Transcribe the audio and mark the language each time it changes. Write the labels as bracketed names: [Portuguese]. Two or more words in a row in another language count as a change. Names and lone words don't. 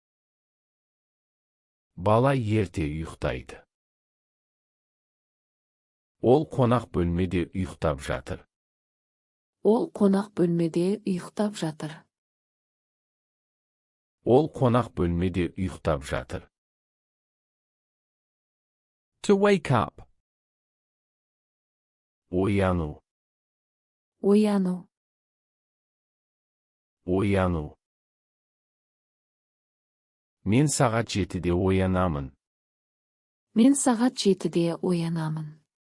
[Kazakh] Бала ерте ұйықтайды. Ол қонақ бөлмеде ұйықтап жатыр. Ол қонақ бөлмеде ұйықтап жатыр. Ол қонақ бөлмеде ұйықтап жатыр. [English] To wake up. [Kazakh] Ояну. Ояну. Ояну. Мен сағат 7-де оянамын. Мен сағат 7-де оянамын.